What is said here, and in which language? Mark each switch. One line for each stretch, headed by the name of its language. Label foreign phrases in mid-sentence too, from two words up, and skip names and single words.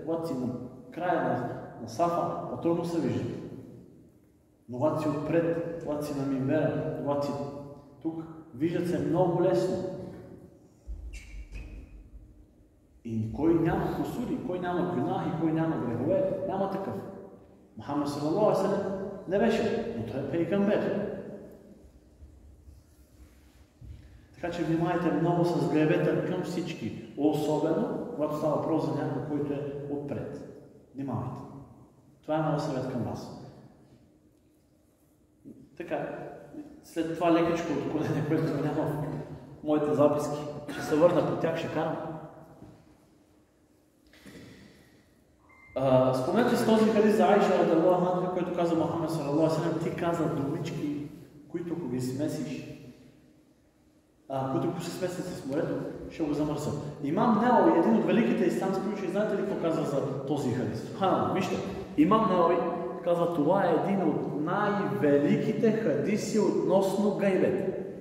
Bulgarian: Когато си на края на сафа, по-трудно се виждат. Но когато си отпред, когато си на мимбера, когато си тук, виждат се много лесно. И кой няма кусури, кой няма гюнах и кой няма грехове, няма такъв. Мухаммед
Arabic: صلى الله عليه وسلم
Bulgarian: не беше, но той е пейгамбер. Така че внимайте много с гайбета към всички, особено когато става въпрос за някой, който е отпред. Внимавайте. Това е много съвет към вас. Така, след това лекичко отклонение, което няма в моите записки, ще се върна по тях, ще карам. Спомнете с този хадис за Айша
Arabic: رضي الله عنها,
Bulgarian: който каза Мухаммед
Arabic: صلى الله عليه وسلم,
Bulgarian: ти каза думички, които ако ги смесиш, които ако се смесят с морето, ще го замърсят. Имам Неуави, един от великите исламски учени, знаете ли какво казва за този хадис? Вижте, Имам Неуави казва, това е един от най-великите хадиси относно гайбет.